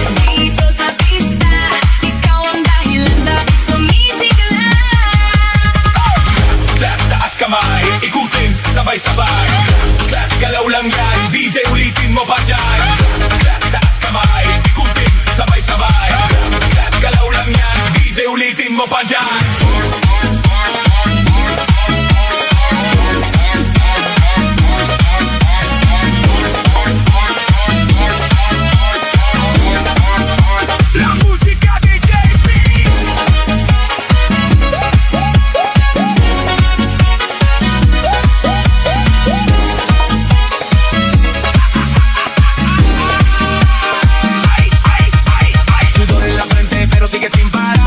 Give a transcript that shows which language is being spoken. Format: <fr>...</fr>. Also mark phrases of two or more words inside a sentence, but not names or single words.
<tl>Dito sa pista, ikaw ang dahilan bakit sumisigla. Clap, taas kamay, ikutin, sabay-sabay. Clap, galaw lang yan, DJ ulitin mo pa dyan. Clap, taas kamay, ikutin, sabay-sabay. Clap, galaw lang yan, DJ ulitin mo pa dyan.</tl> <es>La música de JP. Sudor en la frente, pero sigue sin parar.</es>